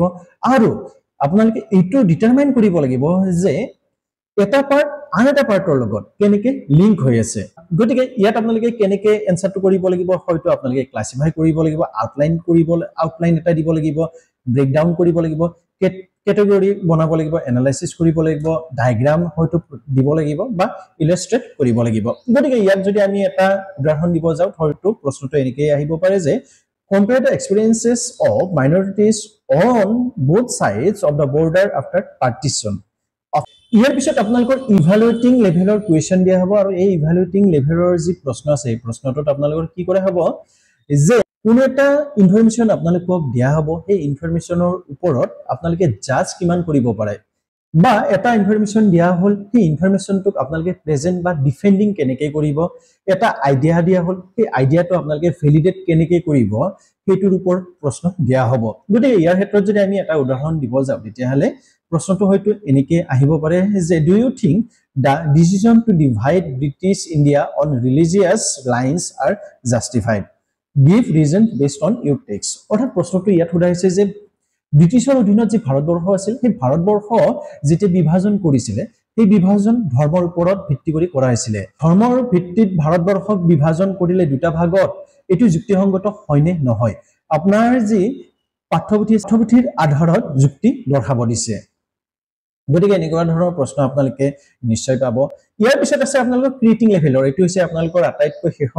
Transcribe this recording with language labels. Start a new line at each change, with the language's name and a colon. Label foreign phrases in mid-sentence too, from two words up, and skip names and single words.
Assamese: আৰু আপোনালোকে এইটো ডিটাৰমাইন কৰিব লাগিব যে এটা পাৰ্ট আন এটা পাৰ্টৰ লগত কেনেকৈ লিংক হৈ আছে গতিকে ইয়াত আপোনালোকে কেনেকৈ এনসাৰটো কৰিব লাগিব হয়তো আপোনালোকে ক্লাসিফাই কৰিব লাগিব আউটলাইন এটা দিব লাগিব ব্ৰেকডাউন কৰিব লাগিব কেটেগৰি বনাব লাগিব এনালাইসিস কৰিব লাগিব ডায়াগ্ৰাম হয়তো দিব লাগিব বা ইলাস্ট্ৰেট কৰিব লাগিব গতিকে ইয়াত যদি আমি এটা উদাহৰণ দিব যাওঁ হয়তো প্ৰশ্নটো এনেকৈ আহিব পাৰে যে
English: compare the experiences of minorities on both sides of the border after partition
Assamese: ইয়াৰ পিছত আপোনালোকৰ
English: evaluating levelৰ question
Assamese: দিয়া হ'ব আৰু এই
English: evaluating levelৰ
Assamese: যি প্ৰশ্ন আছে এই প্ৰশ্নটোত আপোনালোকৰ কি কৰা হ'ব যে কোনো এটা ইনফৰমেশন আপোনালোকক দিয়া হ'ব এই ইনফৰমেশনৰ ওপৰত আপোনালোকে জাজ কিমান কৰিব পাৰে বা এটা ইনফৰমেশন দিয়া হ'ল সেই ইনফৰমেশনটোক আপোনালোকে প্ৰেজেন্ট বা ডিফেন্ডিং কেনেকৈ কৰিব এটা আইডিয়া দিয়া হ'ল সেই আইডিয়াটো আপোনালোকে ভেলিডেট কেনেকৈ কৰিব সেইটোৰ ওপৰত প্ৰশ্ন দিয়া হ'ব গতিকে ইয়াৰ ক্ষেত্ৰত যদি আমি এটা উদাহৰণ দিব যাওঁ তেতিয়াহ'লে প্ৰশ্নটো হয়তো এনেকৈ আহিব পাৰে যে
English: do you think the decision to
Assamese: divide British India on religious lines are justified give reason based on your text অৰ্থাৎ প্ৰশ্নটো ইয়াত সোধা হৈছে যে ব্ৰিটিছৰ অধীনত যে ভাৰতবৰ্ষ আছিল সেই ভাৰতবৰ্ষ যেতে বিভাজন কৰিছিল সেই বিভাজন ধৰ্মৰ ওপৰত ভিত্তি কৰি কৰা হৈছিল ধৰ্মৰ ভিত্তিত ভাৰতবৰ্ষক বিভাজন কৰিলে দুটা ভাগত এটো যুক্তিসংগত হয়নে নহয় আপোনাৰ যি পাঠ্যপুথিৰ আধাৰত যুক্তি দৰ্শাব দিছে গতিকে এনেকুৱা ধৰণৰ প্ৰশ্ন আপোনালোকে নিশ্চয় পাব ইয়াৰ পিছত আছে আপোনালোকৰ
English: creating levelৰ
Assamese: এটো হৈছে আপোনালোকৰ আটাইতকৈ